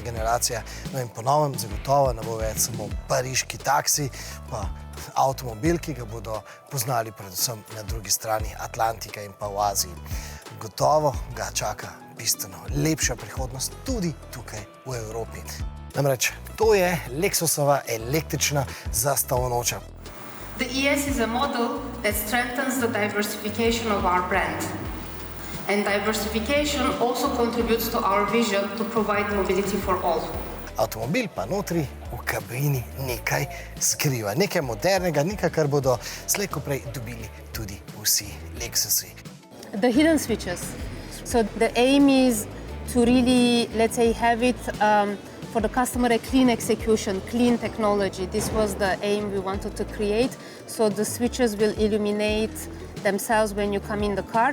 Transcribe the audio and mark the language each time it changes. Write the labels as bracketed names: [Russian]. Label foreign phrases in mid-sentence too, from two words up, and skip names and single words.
[Slovenian] generacija, no in po novem zagotovo ne bo več samo pariški taksi, pa avtomobil, ki ga bodo poznali predvsem na drugi strani Atlantika in pa v Aziji. Gotovo ga čaka bistveno lepša prihodnost tudi tukaj v Evropi. Namreč to je Lexusova električna zastavnoča. [English] The ES is a model that strengthens the diversification of our brand. And diversification also contributes to our vision to provide mobility for all. [Slovenian] Avtomobil pa notri v kabini nekaj skriva, nekaj modernega, nekaj, kar bodo slej ko prej dobili tudi vsi Lexusi. [English] The hidden switches. So the aim is to really, let's say, have it for the customer a clean execution, clean technology. This was the aim we wanted to create. So the switches will illuminate themselves when you come in the car.